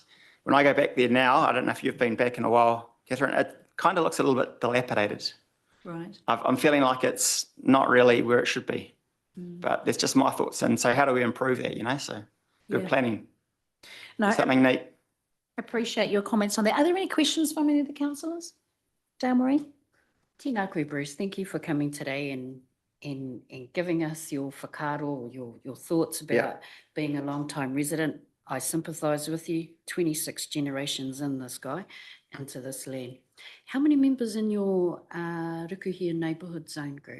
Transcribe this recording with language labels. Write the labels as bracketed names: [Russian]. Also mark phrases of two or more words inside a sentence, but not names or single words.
[English] When I go back there now, I don't know if you've been back in a while, Catherine, it kind of looks a little bit dilapidated. Right. I'm feeling like it's not really where it should be, but that's just my thoughts. And so how do we improve that, so good Yeah. planning, No, something neat. appreciate your comments on that. Are there any questions from any of the councillors? Dale Marie? [Māori] Tēnā koe, [English] Bruce. Thank you for coming today and giving us your whakaaro or your thoughts about Yeah. being a long-time resident. I sympathise with you, 26 generations in this guy, into this land. How many members in your Rukuhia neighbourhood zone group?